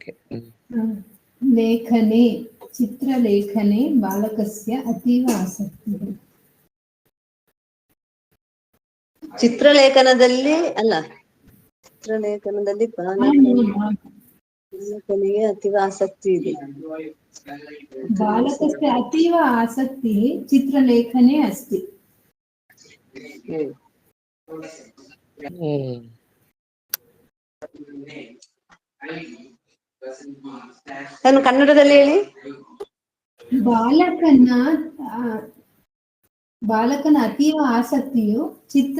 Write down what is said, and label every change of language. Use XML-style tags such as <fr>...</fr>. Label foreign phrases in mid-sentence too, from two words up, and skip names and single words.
<sa>ಲೇಖನೆ ಚಿತ್ರಲೇಖನೆ ಬಾಲಕಸ್ಯ ಅತೀವ ಆಸಕ್ತಿಃ.</sa> <kn>ಚಿತ್ರಲೇಖನದಲ್ಲಿ ಅಲ್ಲ, ಚಿತ್ರಲೇಖನದಲ್ಲಿ ಬಾಲಕನಿಗೆ ಅತೀವ ಆಸಕ್ತಿ ಇದೆ.</kn> <sa>बालकस्य अतीव आसक्तिः चित्रलेखने अस्ति.</sa> <kn>ನಾನು ಕನ್ನಡದಲ್ಲಿ ಹೇಳಿ. ಬಾಲಕನ ಅತೀವ ಆಸಕ್ತಿಯು ಚಿತ್ರ</kn>